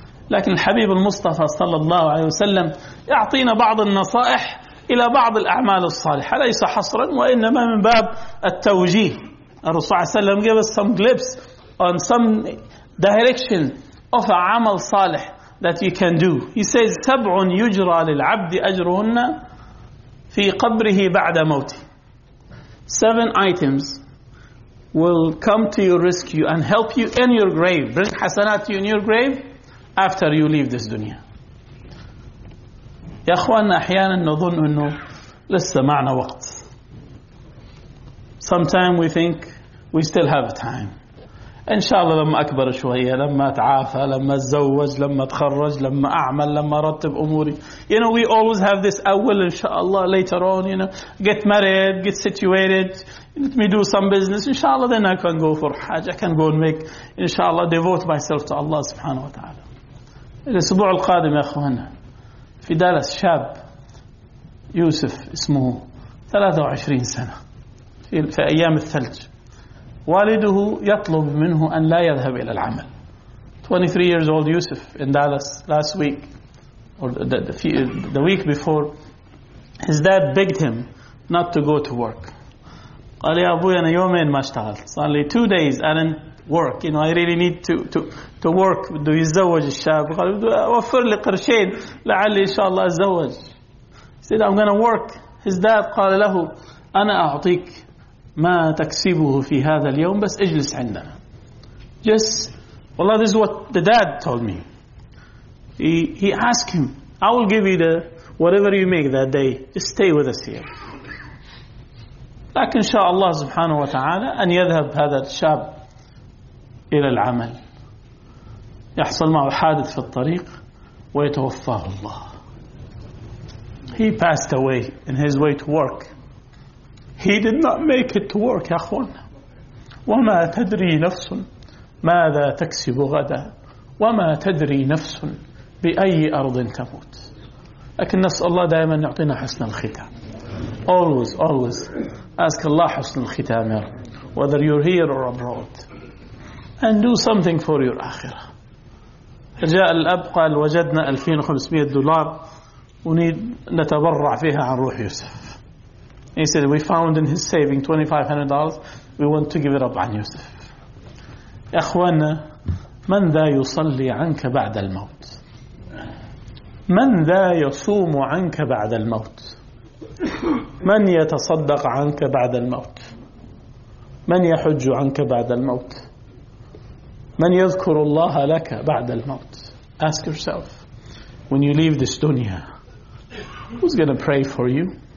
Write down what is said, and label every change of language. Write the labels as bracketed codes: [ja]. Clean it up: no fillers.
[ar] لكن الحبيب المصطفى صلى الله عليه وسلم يعطينا بعض النصائح إلى بعض الأعمال الصالحة، ليس حصرا وإنما من باب التوجيه. الرسول صلى الله عليه وسلم [en] gave us some glimpse on some direction of a عمل صالح that you can do. He says [ar] سبع يجرى للعبد أجرهن في قبره بعد موته. [en] Seven items will come to your rescue and help you in your grave, bring حسنات you in your grave after you leave this dunya. [ar] يا أخوانا أحيانا نظن أنه لسه معنا وقت. [en] Sometime we think we still have time. [ar] إن شاء الله لما أكبر شوية، لما أتعافى، لما أتزوج، لما أتخرج، لما أعمل، لما أرتب أموري. [en] You know we always have this أول إن شاء الله later on. You know get married, get situated. Let me do some business. إن شاء الله then I can go for حاجة. I can go and make إن شاء الله devote myself to Allah سبحانه وتعالى. [ar] الأسبوع القادم يا أخوانا في دالاس شاب يوسف اسمه 23 سنة في أيام الثلج. والده يطلب منه أن لا يذهب إلى العمل. [en] 23 years old يوسف in Dallas last week or the week before, his dad begged him not to go to work. [ar] قال يا أبوي أنا يومين ما اشتغلت. [en] It's only 2 days I didn't work. You know I really need to work. [ar] بده يتزوج الشاب. قال وفر لي قرشين لعلي إن شاء الله أتزوج. [en] He said I'm gonna work. His dad [ar] قال له أنا أعطيك ما تكسبه في هذا اليوم بس اجلس عندنا. [en] Just والله this is what the dad told me. He asked him, I will give you the whatever you make that day. Just stay with us here. [ar] لكن شاء الله سبحانه وتعالى أن يذهب هذا الشاب إلى العمل. يحصل معه حادث في الطريق ويتوفاه الله. [en] He passed away in his way to work. He did not make it to work, يا أخوانا. [ar] وما تدري نفس ماذا تكسب غدا وما تدري نفس بأي أرض تموت. لكن نسأل الله دائما يعطينا حسن الختام. [en] Always, always ask Allah حسن الختام. Whether you're here or abroad, and do something for your akhirah. [ar] جاء الأب قال وجدنا 2500 دولار ونريد نتبرع فيها عن روح يوسف. [en] He said, we found in his saving $2,500. We want to give it up on Yusuf. [ar] أخوانا من ذا يصلي عنك بعد الموت؟ من ذا يصوم عنك بعد الموت؟ من يتصدق عنك بعد الموت؟ من يحج عنك بعد الموت؟ من يذكر الله لك بعد الموت؟ [en] Ask yourself, when you leave this dunya, who's going to pray for you?